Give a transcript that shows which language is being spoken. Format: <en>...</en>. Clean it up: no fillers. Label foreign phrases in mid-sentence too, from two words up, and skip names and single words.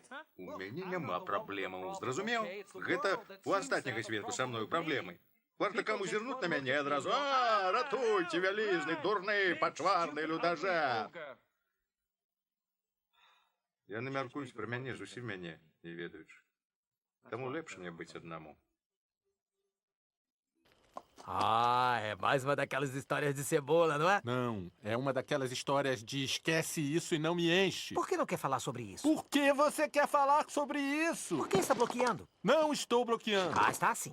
<be>У мяне няма праблемаў, зразумеў? Гэта у астатняга свету са мною праблемы. Варта каму зірнуць на мяне адразу. Ратуйце, вялізны, дурны, пачварны людажа. Яны мяркуюць пра мяне, зусім мяне не ведаючы. Таму лепш мне быць аднаму.</be> <pt>É mais uma daquelas histórias de cebola, não é? Não, é uma daquelas histórias de esquece isso e não me enche. Por que não quer falar sobre isso? Por que você quer falar sobre isso? Por que está bloqueando? Não estou bloqueando. Está sim.</pt>